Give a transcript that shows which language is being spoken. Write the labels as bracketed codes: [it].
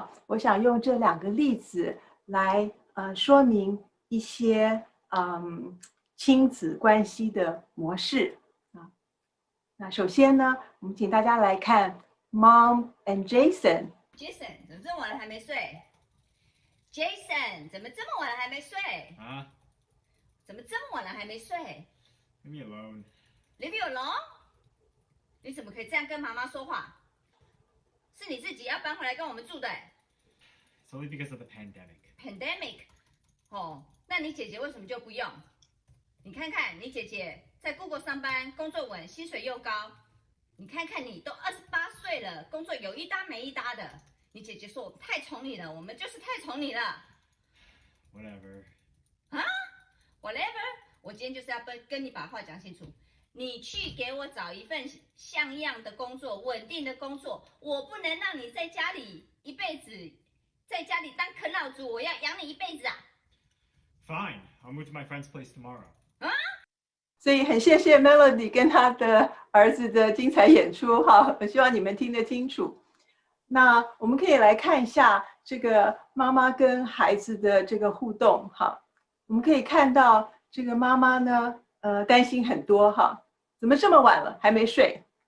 [zh] 我想用这两个例子来说明一些亲子关系的模式那首先呢，我们请大家来看 Mom and Jason。Jason 怎么这么晚了还没睡 ？Jason 怎么这么晚了还没睡？怎么这么晚了还没睡 [en] ？Leave me alone. Leave you alone？ [zh] 你怎么可以这样跟妈妈说话？是你自己要搬回来跟我们住的。 [en] It's only because of the pandemic. Pandemic？ [zh] 那你姐姐为什么就不用？你看看你姐姐在 Google 上班，工作稳，薪水又高。你看看你都28岁了，工作有一搭没一搭的。你姐姐说我太宠你了，我们就是太宠你了。 [en] Whatever. Whatever。 [zh] 我今天就是要跟你把话讲清楚。你去给我找一份像样的工作，稳定的工作。我不能让你在家里一辈子，在家里当啃老族，我要养你一辈子啊。 [en] Fine, I'll move to my friend's place tomorrow. [zh] 所以很谢谢 Melody 跟他的儿子的精彩演出我希望你们听得清楚。那我们可以来看一下这个妈妈跟孩子的这个互动我们可以看到这个妈妈呢担心很多怎么这么晚了还没睡？